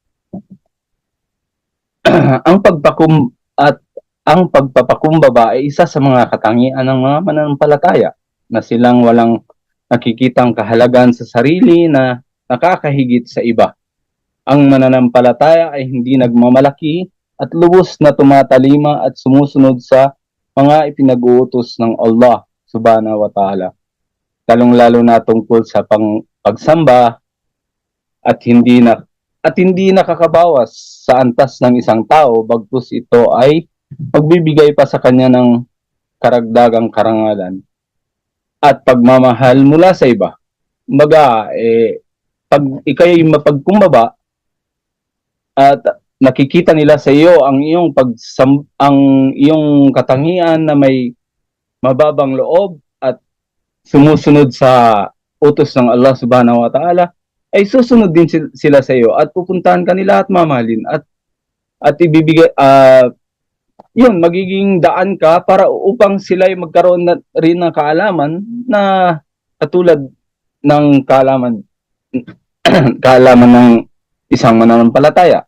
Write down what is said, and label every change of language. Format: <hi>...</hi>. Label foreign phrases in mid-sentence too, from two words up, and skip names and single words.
<tl>Ang pagpapakumbaba ay isa sa mga katangian ng mga mananampalataya na silang walang nakikitang kahalagan sa sarili na nakakahigit sa iba. Ang mananampalataya ay hindi nagmamalaki at lubos na tumatalima at sumusunod sa mga ipinag-uutos ng Allah</tl> <ar>سبحانه وتعالى.</ar> <tl>Lalong-lalo na tungkol sa pagsamba at hindi nakakabawas sa antas ng isang tao, bagkus ito ay magbibigay pa sa kanya ng karagdagang karangalan at pagmamahal mula sa iba. Kumbaga, pag ikay mapagkumbaba at nakikita nila sa iyo ang iyong katangian na may mababang loob at sumusunod sa utos ng Allah</tl> <ar>سبحانه وتعالى,</ar> <tl>ay susunod din sila sa iyo at pupuntahan kanila at mamahalin at ibibigay magiging daan ka para upang sila ay magkaroon na rin ng kaalaman na katulad ng kaalaman ng isang mananampalataya.</tl>